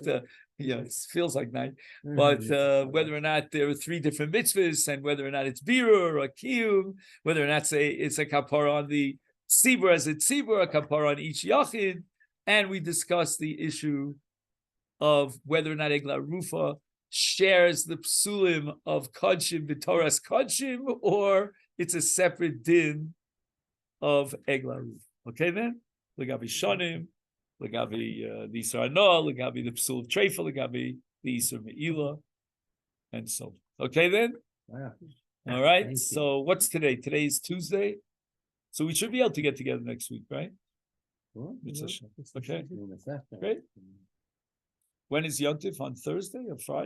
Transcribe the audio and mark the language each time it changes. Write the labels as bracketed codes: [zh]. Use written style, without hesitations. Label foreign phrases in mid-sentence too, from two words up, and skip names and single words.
[en] it feels like night, but whether or not there are three different mitzvahs, and whether or not it's birur or kiyum, whether or not it's a kapara on the tzibur as a tzibur, a kapara on each yachid, and we discussed the issue of whether or not Eglah Arufa shares the psulim of [he] קדשים בתורת קדשים, [en] or it's a separate din of [he] עגלה ערופה. [en] Okay then? [he] לגבי שונים, לגבי [en] the [he] איסור הנאה, לגבי [en] the psul of treifa, legabi the [he] איסור מעילה, [en] and so on. Okay then? Wow. All right. Thank you. So what's today? Today is Tuesday. So we should be able to get together next week, right? Well, It's you a know, show. it's Okay. the Great. When is Yontif? On Thursday or Friday?